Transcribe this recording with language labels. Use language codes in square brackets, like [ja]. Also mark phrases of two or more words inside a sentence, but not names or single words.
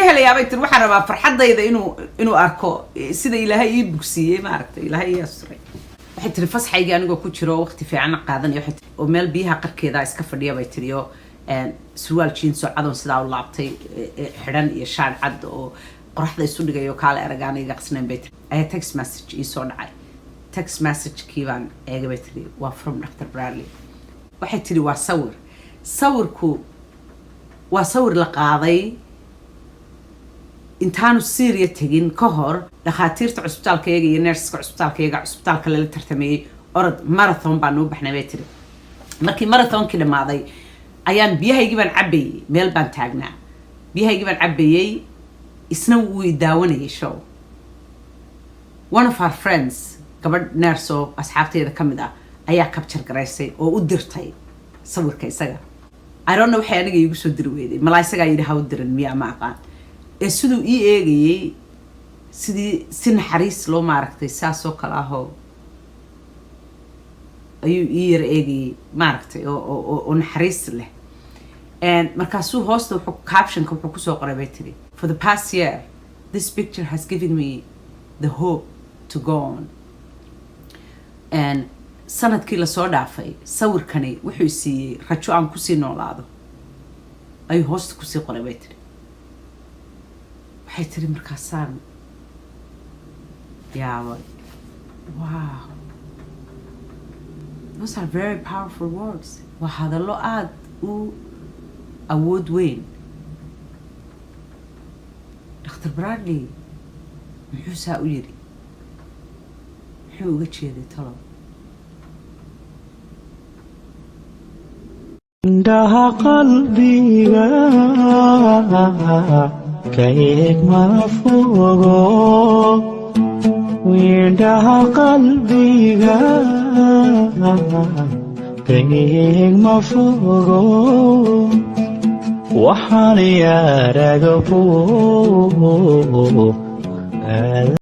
[so] helayaa bay tiri waxaan rabaa farxadayda inuu arko sida ilaahay ii bugsiiyay ma aragtay ilaahay ii asray waxay tiri fasaxayga anigoo ku jiro waqti fiican qaadanay waxay oo meel biyaha qarkeeda iska fadhiya bay tiri oo surwaal jeans oo cadon sidaa u laabtay xidhan iyo shaar cad oo qoraxda isu dhigayo kaale aragaana iga qasnayn bay tiri ayaa [en] text message [so] ii soo dhacay [en] text message [so] kiibaan eegay bay tiri waa from Dr. Bradley waxay tiri waa sawirku waa sawir la qaaday intaanu Syria tagin ka hor dhakhaatiirta cusbitaalkayga iyo nurseska cusbitaalka la tartamayay orod marathon baan u baxnay bay tiri markii marathonkii dhamaaday ayaan biyahaygii baan cabayay meel baan taagnaa biyahaygii baan cabayay isna wuu daawanayay [en] show one of our friends [so] gabadh nurse oo asxaabteeda kamid ah ayaa capture garaysay oo u dirtay sawirka isaga [en] I don't know [so] waxay aniga igu soo diri weeday malaa isaga yiri ha u dirin miya ma aqaan siduu ii eegayay sidii si naxariis loo maaragtay saas oo kala ah ayuu ii yar eegayay maaragtay oo naxariis leh markaasuu hoosta wuxuu captionka wuxuu ku soo qoray bay tiri [en] for the past year this picture has given me the hope to go on and [so] sanadkii la soo dhaafay sawirkani wuxuu siiyay rajo aan ku sii noolaado ayuu hoosta ku sii qoray bay tiri waxay tiri markaasaan yaabay [en] wow those are very powerful words [so] waa hadallo aad u awood weyn Dr. Bradley muxuu saa u yiri muxuu uga jeeday talo indhaha qalbiga kaeeg ma fogo indhaha qalbiga kaeeg ma fogo waxaan yaaraga